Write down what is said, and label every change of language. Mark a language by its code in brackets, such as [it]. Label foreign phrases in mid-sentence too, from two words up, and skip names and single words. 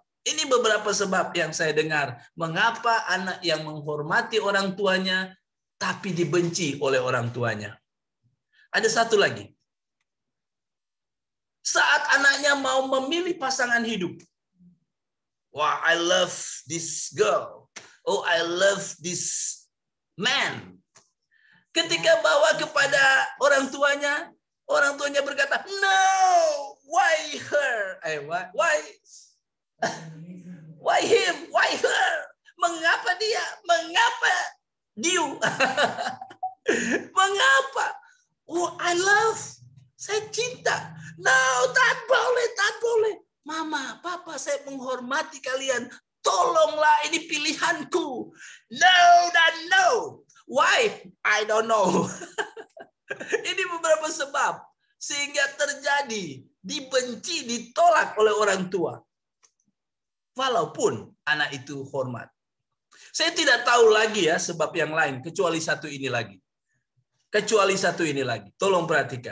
[id] Ini beberapa sebab yang saya dengar. Mengapa anak yang menghormati orang tuanya, tapi dibenci oleh orang tuanya. Ada satu lagi. Saat anaknya mau memilih pasangan hidup. Wah, [en] I love this girl. Oh, I love this man. [id] Ketika bawa kepada orang tuanya berkata, [en] "No, why her? Why him? Why her? [id] Mengapa dia? Mengapa you? Mengapa? [en] Oh, I love. [id] Saya cinta. No, tak boleh. Mama, Papa, saya menghormati kalian. Tolonglah, ini pilihanku. [en] No dan no. Why? I don't know. [id] Ini beberapa sebab sehingga terjadi dibenci, ditolak oleh orang tua. Walaupun anak itu hormat. Saya tidak tahu lagi ya sebab yang lain kecuali satu ini lagi. Tolong perhatikan.